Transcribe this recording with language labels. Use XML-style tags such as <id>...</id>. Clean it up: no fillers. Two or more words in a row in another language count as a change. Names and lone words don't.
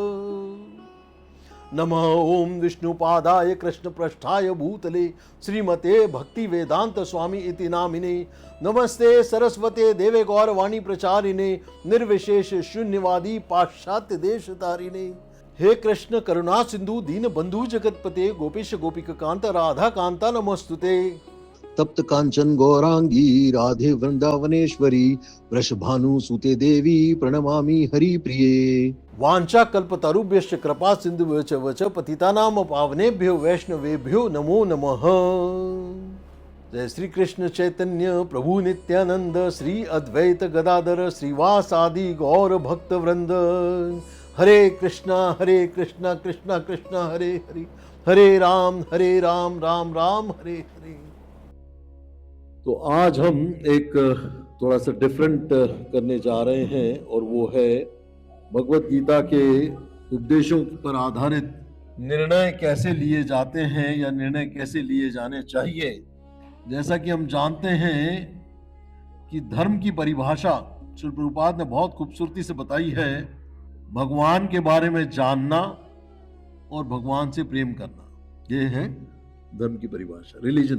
<sa>नमः ओम विष्णुपादाय कृष्ण पृष्ठाय भूतले श्रीमते भक्ति वेदांत स्वामी इति नामिने। नमस्ते सरस्वते देवे गौरवाणी प्रचारिणे निर्विशेष शून्यवादी पाश्चात्य देश तारिणे। हे कृष्ण करुणा सिंधु दीन बंधु जगतपते गोपीश गोपिक कांत राधा कांता नमोस्तुते। तप्त कांचन गौरांगी राधे वृंदावनेश्वरी वृषभानु सुते देवी प्रणमामि हरि प्रिये। वांछा कल्पतरुभ्यश्च कृपा सिंधुभ्यो वच पतितानां पावनेभ्यो वैष्णवेभ्यो नमो नमः। जय श्री कृष्ण चैतन्य प्रभु नित्यानंद श्री अद्वैत गदाधर श्रीवासादि गौर भक्त वृंद। हरे कृष्णा कृष्णा कृष्णा हरे हरे, हरे राम राम राम हरे हरे।</sa> <hi>तो आज हम एक थोड़ा सा डिफरेंट करने जा रहे हैं और वो है भगवत गीता के उपदेशों पर आधारित निर्णय कैसे लिए जाते हैं या निर्णय कैसे लिए जाने चाहिए। जैसा कि हम जानते हैं कि धर्म की परिभाषा श्री प्रभुपाद ने बहुत खूबसूरती से बताई है, भगवान के बारे में जानना और भगवान से प्रेम करना, ये है धर्म की परिभाषा, रिलीजन।</hi>